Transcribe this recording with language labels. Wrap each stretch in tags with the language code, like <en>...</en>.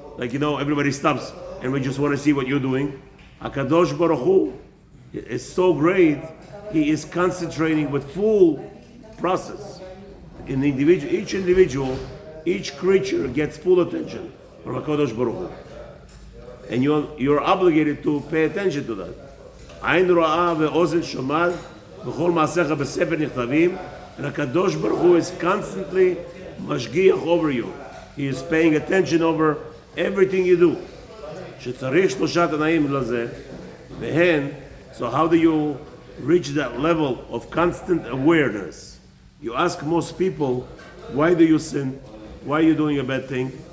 <en>Like, you know, everybody stops and we just want to see what you're doing. HaKadosh Baruch Hu is so great, He is concentrating with full process. In each individual, each creature gets full attention from HaKadosh Baruch Hu. And you're obligated to pay attention to that.</en> <he>עין רואה ואוזן שומעת וכל מעשיך בספר נכתבים,</he> <en>and HaKadosh Baruch Hu is constantly</en> <he>משגיח</he> <en>over you. He is paying attention over everything you do.</en> <he>שצריך שלושה תנאים לזה, והן,</he> <en>so how do you reach that level of constant awareness? You ask most people, why do you sin? Why are you doing a bad thing?</en>